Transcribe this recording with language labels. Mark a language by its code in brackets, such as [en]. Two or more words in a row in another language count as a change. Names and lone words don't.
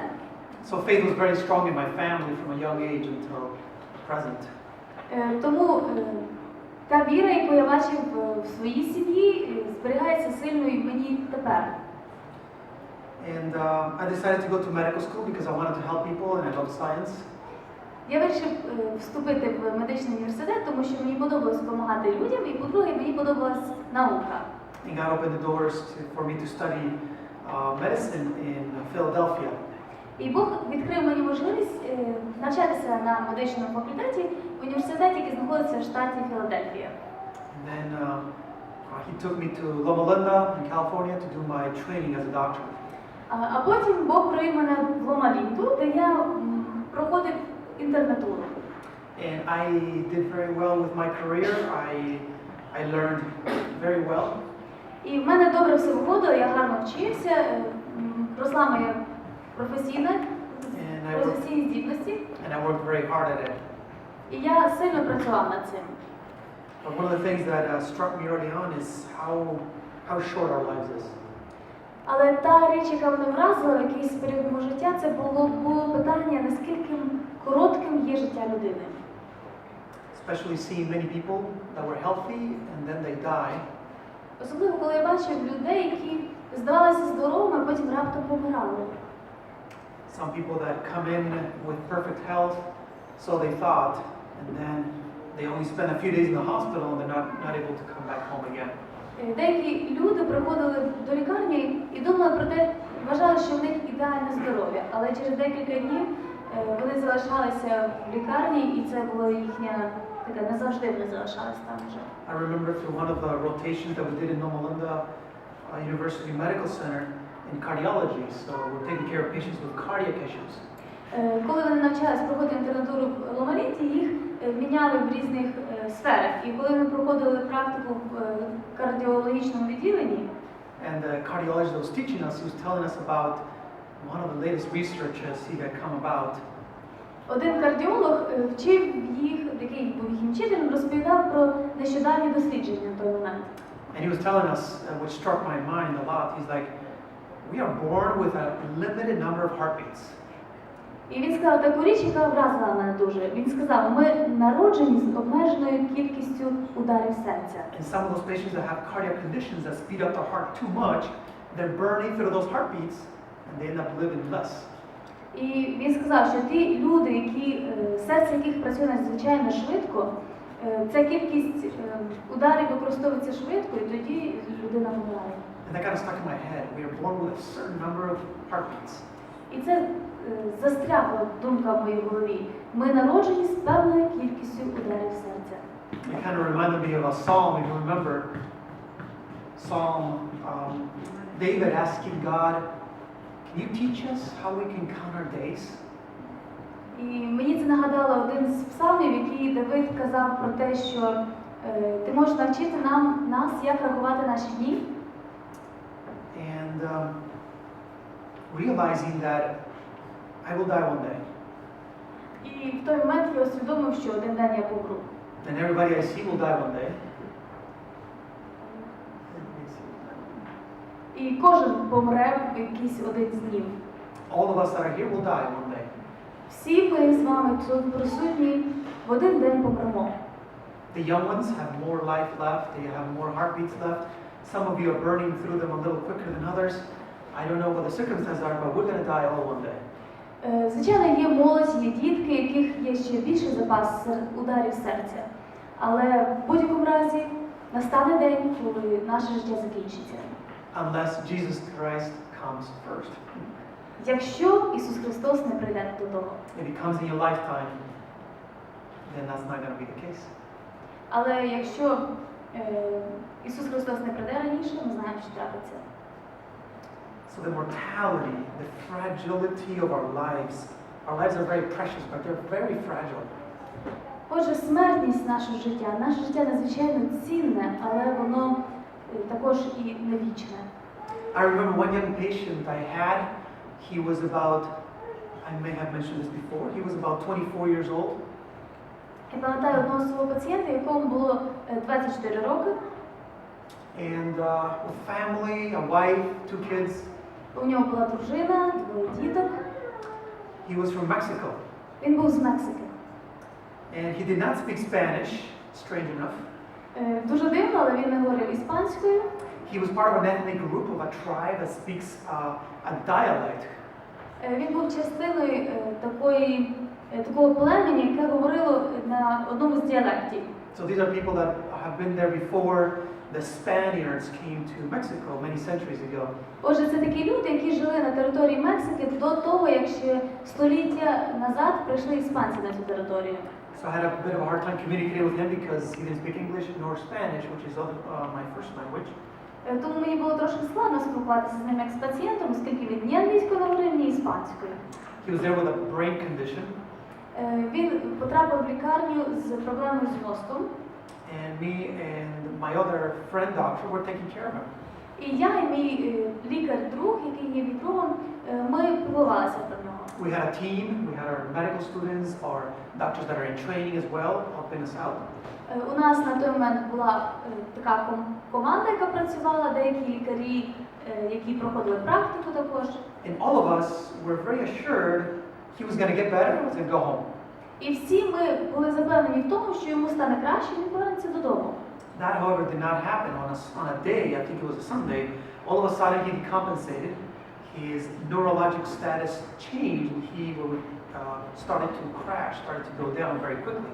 [en] So faith was very strong in my family from a young age until present. [uk] Тому та віра, яку я бачив в своїй сім'ї, зберігається сильною і в мені тепер. [en] And I decided to go to medical school because I wanted to help people and I love science. [uk] Я вирішив вступити в медичний університет, тому що мені подобалось допомагати людям, і, по-друге, мені подобалась наука. [en] And God opened the doors for me to study medicine in Philadelphia. [uk] І Бог відкрив мені можливість навчатися на медичному факультеті в університеті, який знаходиться в штаті Філадельфія. [en] And then he took me to Loma Linda in California to do my training as a doctor. [uk] А потім Бог привів мене в Лома-Лінду, де я проходив інтернатуру. [en] And I did very well with my career. I learned very well. [uk] І в мене добре все виходило, я гарно вчився, росла моя професійні здібності. [en] And I worked very hard at it. [uk] І я сильно працював над цим. [en] But one of the things that struck me early on is how short our lives is. [uk] Але та річ, яка мене вразила в якийсь період мого життя, це було питання, наскільки коротким є життя людини. [en] Especially seeing many people that were healthy and then they die. [uk] Особливо, коли я бачив людей, які здавалися здоровими, а потім раптом помирали. [en] Some people that come in with perfect health So they thought, and then they only spend a few days in the hospital and they're not able to come back home again. [uk] Деякі люди приходили до лікарні і думали про те, вважали, що в них ідеальне здоров'я, але через декілька днів вони залишалися в лікарні, і це було їхня така, назавжди вони залишалися там вже. [en] I remember through one of the rotations that we did in Loma Linda University Medical Center in cardiology, so we're taking care of patients with cardiac issues. [uk] Коли вони навчалися проходити інтернатуру в Ломаліті, їх міняли в різних сферах. І коли ми проходили практику в кардіологічному відділенні, [en] And the cardiologist that was teaching us, he was telling us about one of the latest researches he had come about. [uk] один кардіолог вчив їх, який був їхнім вчителем, розповідав про нещодавні дослідження на той момент. [en] And he was telling us, which struck my mind a lot, he's like, we are born with a limited number of heartbeats. [uk] І він сказав таку річ, яка вразила мене дуже. Він сказав, ми народжені з обмеженою кількістю ударів серця. [en] And some of those patients that have cardiac conditions that speed up their heart too much, they're burning through those heartbeats and they end up living less. [uk] І він сказав, що ті люди, серце яких працює надзвичайно швидко, ця кількість ударів використовується швидко, і тоді людина помирає. [en] And that kind of stuck in my head. We are born with a certain number of heartbeats. [uk] І це застрягла думка в моїй голові. Ми народжені з певною кількістю ударів серця. [en] It kind of reminded me of a psalm, if you remember. Psalm, David asking God, can you teach us how we can count our days? [uk] І мені це нагадало один з псалмів, який Давид казав про те, що ти можеш навчити нас, як рахувати наші дні. [en] And realizing that I will die one day. [uk] І в той момент я усвідомив, що один день я помру. [en] And everybody I see will die one day. [uk] І кожен помре в якийсь один з днів. [en] All of us that are here will die one day. [uk] Всі ми з вами тут присутні в один день помремо. [en] The young ones have more life left, they have more heartbeats left. Some of you are burning through them a little quicker than others. I don't know what the circumstances are, but we're going to die all one day. [uk] Звичайно, є молодь, є дітки, яких є ще більший запас ударів серця. Але в будь-якому разі настане день, коли наше життя закінчиться. [en] Unless Jesus Christ comes first. [uk] Якщо Ісус Христос не прийде до того. [en] If He comes in your lifetime, then that's not going to be the case. [uk] Але якщо Ісус Христос не прийде раніше, ми знаємо, що трапиться. [en] So the mortality, the fragility of our lives are very precious, but they're very fragile. [uk] Отже, смертність нашого життя, наше життя надзвичайно цінне, але воно також і не вічне. [en] I remember one young patient I had, he was about, I may have mentioned this before, he was about 24 years old. [uk] Я пам'ятаю одного свого пацієнта, якому було 24 роки. [en] And with family, a wife, 2 kids. [uk] У нього була дружина, 2 діток. [en] He was from Mexico. [uk] Він був з Мексики. [en] And he did not speak Spanish, strange enough. [uk] Дуже дивно, але він не говорив іспанською. [en] He was part of an ethnic group of a tribe that speaks a dialect. [uk] Він був частиною такого племені, яке говорило на одному з діалектів. [en] So these are people that have been there before the Spaniards came to Mexico many centuries ago. [uk] Отже, це такі люди, які жили на території Мексики до того, як ще століття назад прийшли іспанці на цю територію. [en] So I had a bit of a hard time communicating with him because he didn't speak English nor Spanish, which is my first language. [uk] Тому мені було трошки складно спілкуватися з ним як з пацієнтом, оскільки він ні англійською не говорив, ні іспанською. [en] He was there with a brain condition. [uk] Він потрапив в лікарню з проблемою з мозком. [en] And me and my other friend doctor were taking care of him. [uk] І я, і мій лікар-друг, який є мій другом, ми піклувалися про нього. [en] We had a team, we had our medical students, our doctors that are in training as well, helping us out. [uk] У нас на той момент була така команда, яка працювала, деякі лікарі, які проходили практику також. [en] And all of us were very assured he was going to get better and was going to go home. [uk] І всі ми були запевнені в тому, що йому стане краще, і він повернеться додому. [en] That, however, did not happen on a day, I think it was a Sunday. All of a sudden he decompensated, his neurologic status changed, and he started to crash, started to go down very quickly.